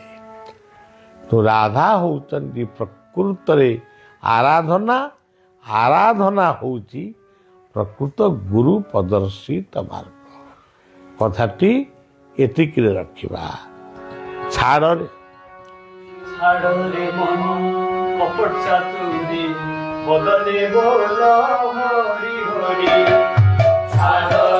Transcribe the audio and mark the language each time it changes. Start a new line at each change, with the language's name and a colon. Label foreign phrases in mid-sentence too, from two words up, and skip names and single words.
Odia: ତ ରାଧା ହେଉଛନ୍ତି ପ୍ରକୃତରେ ଆରାଧନା। ଆରାଧନା ହେଉଛି ପ୍ରକୃତ ଗୁରୁ ପ୍ରଦର୍ଶିତ ମାର୍ଗ। କଥାଟି ଏତିକିରେ ରଖିବା। ଛାଡ଼ରେ
Bangla: ছাড়রে মন কপট চাতুরি বদলে বল হরি হরি ছাড়